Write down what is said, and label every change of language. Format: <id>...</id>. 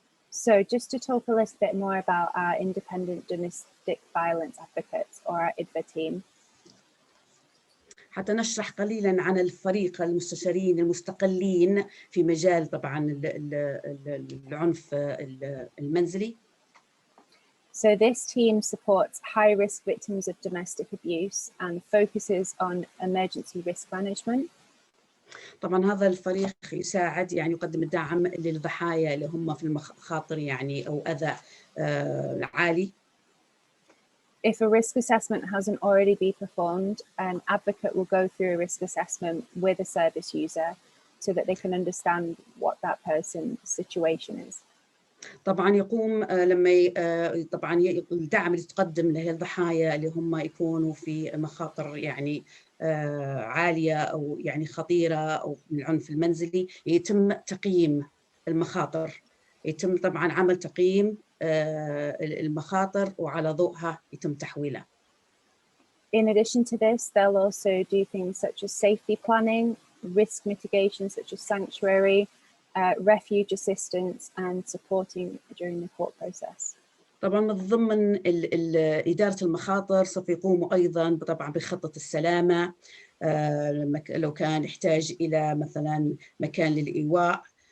<en>So just to talk a little bit more about our independent domestic violence advocates, or our IDVA team.</en> <ar>حتى نشرح قليلا عن الفريق المستشارين المستقلين في مجال طبعا العنف المنزلي.</ar> <en>So this team supports high-risk victims of domestic abuse and focuses on emergency risk management.</en> <ar>طبعا هذا الفريق يساعد يعني يقدم الدعم للضحايا اللي هم في المخاطر يعني أو أذى عالي.</ar> <en>If a risk assessment hasn't already been performed, an advocate will go through a risk assessment with a service user so that they can understand what that person's situation is.</en> <ar>طبعا يقوم لما طبعا الدعم اللي يتقدم للضحايا اللي هم يكونوا في مخاطر يعني عالية أو يعني خطيرة أو من العنف المنزلي، يتم تقييم المخاطر، يتم طبعا عمل تقييم المخاطر وعلى ضوءها يتم تحويلها.</ar> <en>In addition to this, they'll also do things such as safety planning, risk mitigation such as sanctuary, refuge assistance and supporting during the court process.</en> <ar>طبعا من ضمن إدارة المخاطر سوف يقوموا أيضا طبعا بخطة السلامة لو كان يحتاج إلى مثلا مكان للإيواء</ar>